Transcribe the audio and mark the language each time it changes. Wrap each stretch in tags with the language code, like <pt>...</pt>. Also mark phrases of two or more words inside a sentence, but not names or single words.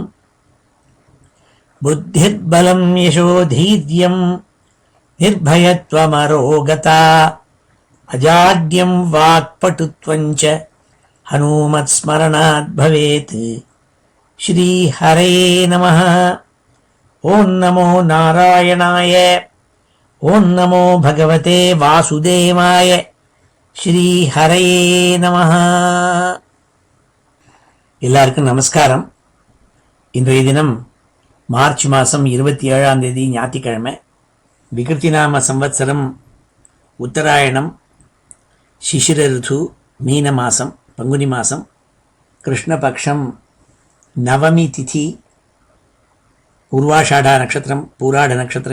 <sa>बुद्धिर्बलं यशोधैर्यं निर्भयत्वमरोगता अजाड्यं वाक्पटुत्वं च हनूमत्स्मरणात् भवेत्। श्रीहरये नमः। ओं नमो नारायणाय, ओं नमो भगवते वासुदेवाय, श्रीहरये நமः.</sa> <ta>எல்லாருக்கும் நமஸ்காரம். இன்றைய தினம் மார்ச் மாதம் 27ஆம் தேதி ஞாயிற்றுக்கிழமை. விகிருதி நாம சம்வத்சரம் உத்தராயணம், சிசிர ருது, மீன மாதம், பங்குனி மாதம், கிருஷ்ணபக்ஷம், நவமி திதி, உருவாஷாடா நட்சத்திரம், பூராட நட்சத்திரம்.</ta>